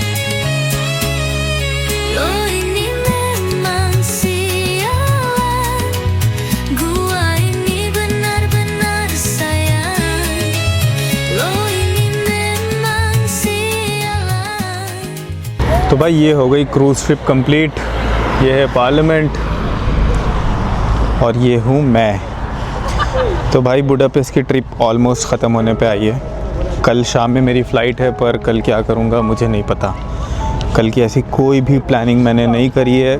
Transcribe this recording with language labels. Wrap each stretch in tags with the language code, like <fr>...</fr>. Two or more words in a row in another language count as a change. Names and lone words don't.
<id>Lo ini memang sialan, gua ini benar-benar sayang. Lo ini memang sialan।</id> <hi>तो भाई ये हो गई</hi> <en>cruise trip complete.</en> <hi>ये है पार्लियामेंट और ये हूँ मैं। तो भाई बुडापेस्ट की ट्रिप ऑलमोस्ट ख़त्म होने पे आई है। कल शाम में मेरी फ़्लाइट है, पर कल क्या करूँगा मुझे नहीं पता। कल की ऐसी कोई भी प्लानिंग मैंने नहीं करी है।</hi>